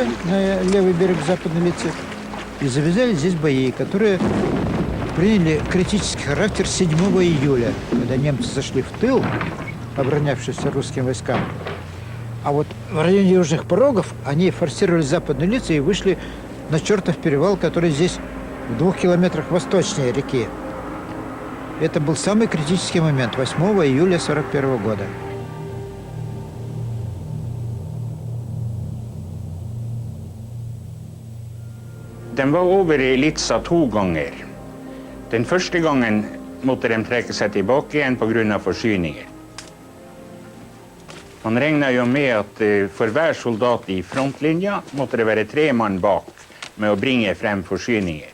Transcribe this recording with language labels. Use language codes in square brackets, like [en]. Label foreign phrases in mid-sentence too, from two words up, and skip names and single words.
[ru] на левый берег Западной Лицы и завязали здесь бои, которые приняли критический характер 7 июля, когда немцы зашли в тыл, оборонявшиеся русским войскам. А вот в районе Южных Порогов они форсировали Западную Лицу и вышли на Чертов перевал, который здесь в 2 километрах восточнее реки. Это был самый критический момент 8 июля 1941 года. [no] Den var over i Litza 2 ganger. Den første gangen måtte de trekke seg tilbake igjen på grunn av forsyninger. Man regnet jo med at for hver soldat i frontlinja måtte det være 3 mann bak med å bringe frem forsyninger.